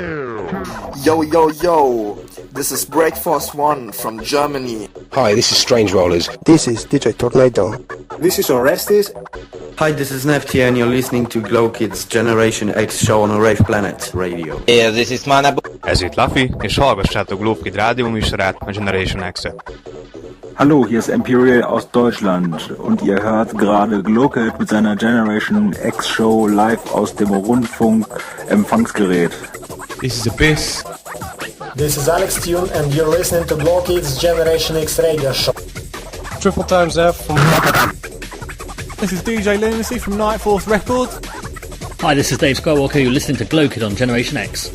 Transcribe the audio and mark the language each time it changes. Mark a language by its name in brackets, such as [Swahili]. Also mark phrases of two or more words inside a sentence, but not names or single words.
[English] Yo, yo, yo, this is Breakfast One from Germany. Hi, this is Strange Rollers. This is DJ Tornado. This is Orestes. Hi, this is Nefti and you're listening to GLOWKiD's Generation X show on a Rave Planet Radio. Yeah, this is Manabu. [Hungarian] Ez itt Laffy, és hallgassátok GLOWKiD rádió műsorát, a Generation X-et. [German] Hallo, hier ist Imperial aus Deutschland und ihr hört gerade GLOWKiD mit seiner Generation X Show live aus dem Rundfunk-Empfangsgerät. [English] This is Abyss. This is Alex Tune and you're listening to GLOWKiD's Generation X radio show. Triple Times F from... This is DJ Lunacy from Night Force Records. Hi, this is Dave Skywalker. You're listening to GLOWKiD on Generation X.